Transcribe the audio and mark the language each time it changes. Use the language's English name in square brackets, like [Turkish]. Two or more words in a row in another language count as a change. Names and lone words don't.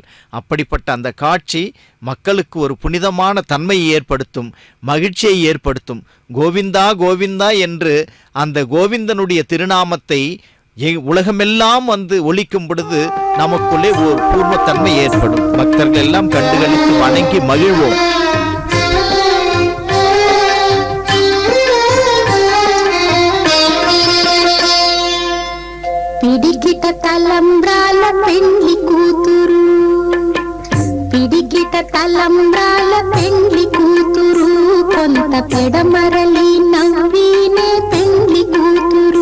[Tamil] அப்படிப்பட்ட அந்த காட்சி மக்களுக்கு ஒரு புனிதமான தன்மையை ஏற்படுத்தும், மகிழ்ச்சியை ஏற்படுத்தும். கோவிந்தா கோவிந்தா என்று அந்த கோவிந்தனுடைய திருநாமத்தை உலகமெல்லாம் வந்து ஒலிக்கும் பொழுது நமக்குள்ளே ஒரு பூர்வத்தன்மை ஏற்படும். பக்தர்கள் எல்லாம் கண்டுகளித்து வணங்கி மகிழ்வோம். [Telugu] పిడికిట తలంబ్రాల పెండ్లి కూతురు, పిడికిట తలంబ్రాల పెండ్లి కూతురు, కొంత పెడమరలి నవ్వినే పెండ్లి కూతురు.